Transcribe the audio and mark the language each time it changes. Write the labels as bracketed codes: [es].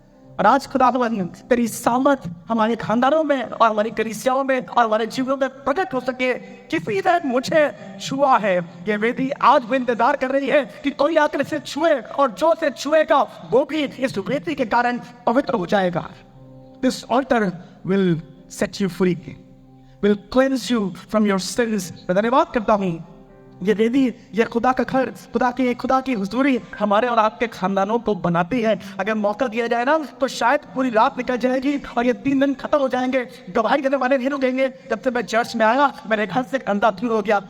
[hi] और आज खुदावंद तेरी सामर्थ हमारे खानदानों में और हमारी कलीसियाओं में और हमारे जीवनों में प्रकट हो सके। किसी ने मुझे छुआ है, ये वेदी आज भी इंतजार कर रही है कि कोई आकर इसे छुए, और जो से छुएगा वो भी इस वेदी के कारण पवित्र हो जाएगा। [en] This altar will set you free, will cleanse you from your sins। [hi] मैं धन्यवाद करता हूँ ये वेदी, ये खुदा का घर, खुदा की हुजूरी हमारे और आपके खानदानों को बनाती है। अगर मौका दिया जाए ना तो शायद पूरी रात निकल जाएगी और ये 3 दिन खत्म हो जाएंगे। गवाही देने वाले नहीं रुकेंगे। जब से मैं चर्च में आया मेरे घर से अंधा दूर हो गया।